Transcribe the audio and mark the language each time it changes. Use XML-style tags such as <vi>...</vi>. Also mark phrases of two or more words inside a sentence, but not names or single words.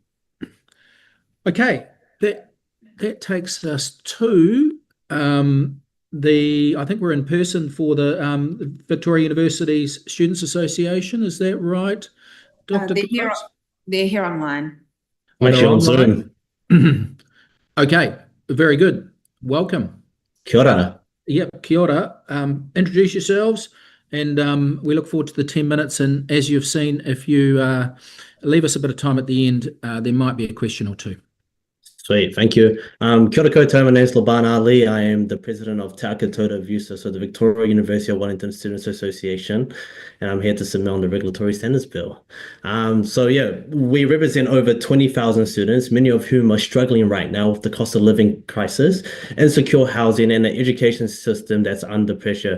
<en>Okay, that takes us to I think we're in person for the Victoria University's Students Association. Is that right, Dr. They're here online. On Zoom. Okay, very good. Welcome.</en> <mi>Kia ora. Yep, kia ora.</mi> <en>Introduce yourselves, and we look forward to the 10 minutes. And as you've seen, if you leave us a bit of time at the end, there might be a question or two. Sweet, thank you.</en> <mi>Kia ora koutou,</mi> <en>my name is Laban Ali. I am the president of Te Akatoa VUSA, so the Victoria University of Wellington Students Association, and I'm here to submit on the Regulatory Standards Bill. So yeah, we represent over 20,000 students, many of whom are struggling right now with the cost of living crisis, insecure housing, and an education system that's under pressure.</en>